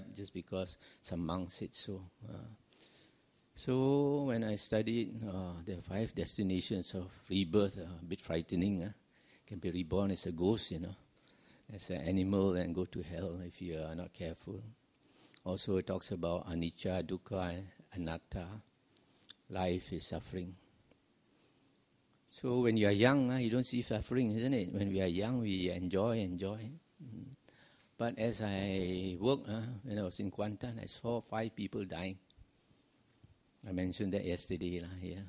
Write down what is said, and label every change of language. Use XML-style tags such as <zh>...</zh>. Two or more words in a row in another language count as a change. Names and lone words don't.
<en>Don't accept just because some monk said so. So when I studied, there are 5 destinations of rebirth, a bit frightening. Can be reborn as a ghost, as an animal and go to hell if you are not careful. Also it talks about</en> <pi>anicca, dukkha,</pi> <en>and anatta. Life is suffering. So when you are young, you don't see suffering, isn't it? When we are young, we enjoy. But as I worked, when I was in Kuantan, I saw 5 people dying. I mentioned that yesterday here.</en>